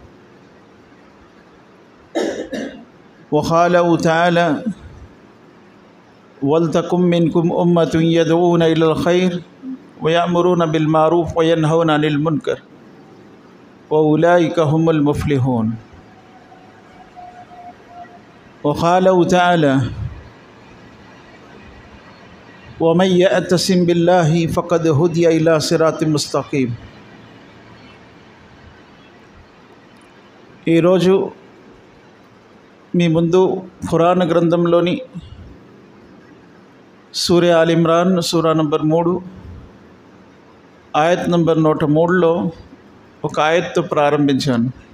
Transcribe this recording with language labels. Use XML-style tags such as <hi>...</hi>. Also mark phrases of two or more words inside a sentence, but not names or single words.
<ar>وقوله تعالى ولتكن منكم أمة يدعون إلى الخير ويأمرون بالمعروف وينهون عن المنكر وأولئك هم المفلحون. وقوله تعالى ومن يعتصم بالله فقد هدي إلى صراط مستقيم.</ar> <te>ఈరోజు మీ ముందు ఖురాన్ గ్రంథంలోని సూర ఆల్ ఇమ్రాన్ సూరా నంబర్ 3 ఆయత్ నంబర్ 103లో ఒక ఆయత్తో ప్రారంభించాను.</te>